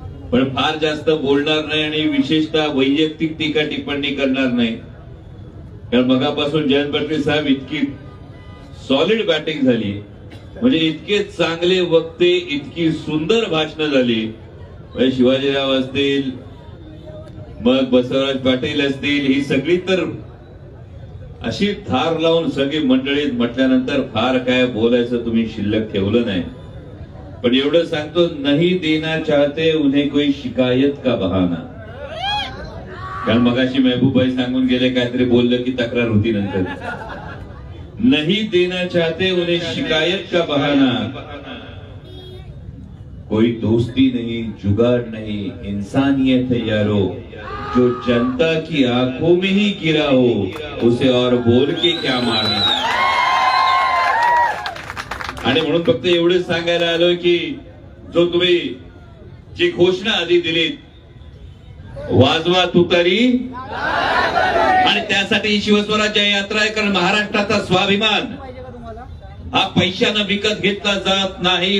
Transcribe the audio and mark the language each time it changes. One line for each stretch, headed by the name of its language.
Marathi: पण फार जास्त बोलणार नाही आणि विशेषतः वैयक्तिक टीका टिप्पणी करणार नाही, कारण मगापासून जयंत पाटील साहेब इतकी सॉलिड बॅटिंग झाली, म्हणजे इतके चांगले वक्ते, इतकी सुंदर भाषणं झाली. म्हणजे शिवाजीराव असतील, मग बसवराज पाटील असतील, ही सगळी तर अशी धार लावून सगळी मंडळीत म्हटल्यानंतर फार काय बोलायचं तुम्ही शिल्लक ठेवलं नाही. पण एवढं सांगतो,
Hindi: नहीं देना चाहते उन्हें कोई शिकायत का बहाना.
Marathi: कारण मगाशी महबूबाई सांगून गेले, काहीतरी बोललं की तक्रार होती नंतर.
Hindi: नहीं देना चाहते उन्हें शिकायत का बहाना, कोई दोस्ती नहीं, जुगाड़ नहीं, इंसानियत है यारो, जो जनता की आंखों में ही गिरा हो उसे और बोल के क्या मारना.
Marathi: आणि म्हणून फक्त एवढंच सांगायला आलोय की जो तुम्ही जी घोषणा आधी दिलीत, वाजवा तुतारी, आणि त्यासाठी शिवस्वराज्य यात्रा आहे. कारण महाराष्ट्राचा स्वाभिमान हा पैशानं विकत घेतला जात नाही.